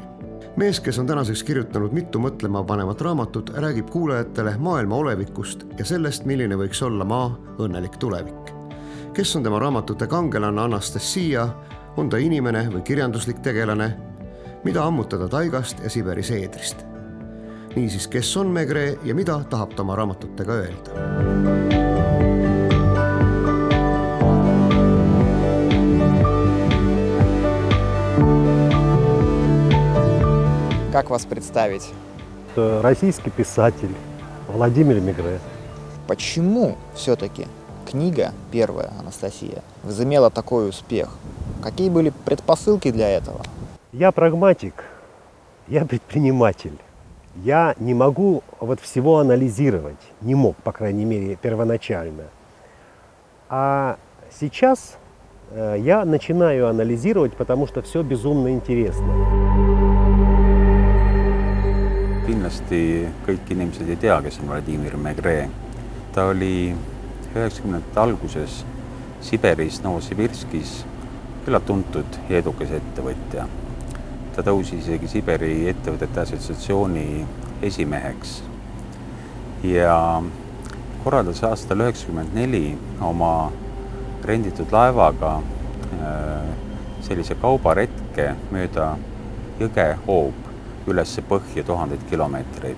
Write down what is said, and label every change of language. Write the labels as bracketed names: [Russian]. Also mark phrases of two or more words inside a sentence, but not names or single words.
[Estonian] Mees, kes on tänaseks kirjutanud mitu mõtlema panevat raamatut, räägib kuulajatele maailma olevikust ja sellest, milline võiks olla maa õnnelik tulevik. Kes on tema raamatute kangelane Anastasia, on ta inimene või kirjanduslik tegelane, mida ammutada taigast ja Siberi seedrist. Niisiis, kes on Megre ja mida tahab ta oma raamatutega öelda? [Russian] Как вас представить? Российский писатель Владимир Мегре. Почему все-таки книга первая «Анастасия» возымела такой успех? Какие были предпосылки для этого? Я прагматик, я предприниматель. Я не могу всего анализировать, не мог, по крайней мере, первоначально. А сейчас я начинаю анализировать, потому что все безумно интересно. [Estonian] Kindlasti kõik inimesed ei tea, kes on Vladimir Megre. Ta oli 90. alguses Siberis, Novosibirskis küllalt tuntud ja edukas ettevõtja. Ta tõusis isegi Siberi ettevõtete assotsiatsiooni esimeheks ja korraldas aastal 1994 oma renditud laevaga sellise kaubaretke mööda jõge Hoob ülesse põhja 1000 kilomeetreid.